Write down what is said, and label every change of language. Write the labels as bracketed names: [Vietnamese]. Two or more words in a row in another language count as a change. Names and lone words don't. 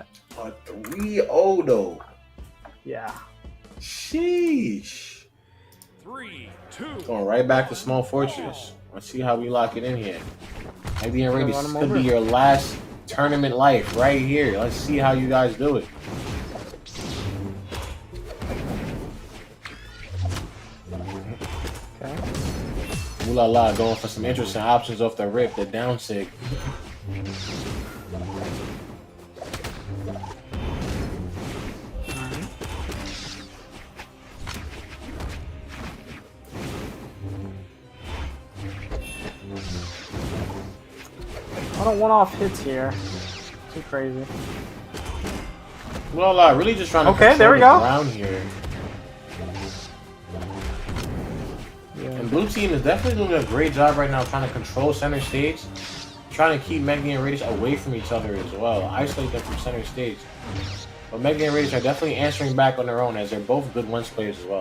[English] A 3-0 though. Yeah. Sheesh. 3, 2, Going right back to Small Fortress. Let's see how we lock it in here. Meg D and Radish, run this 'em could over. be your last tournament life right here. Let's see how you guys do it. Okay. Ooh la la, going for some interesting options off the rip, the down sig. I don't want off hits here. Too crazy. Ooh la la, really just trying to Okay, control there we the go. ground here. Yeah. And blue team is definitely doing a great job right now trying to control center stage. Trying to keep Meg D and Radish away from each other as well. Isolate them from center stage. But Meg D and Radish are definitely answering back on their own as they're both good once players as well.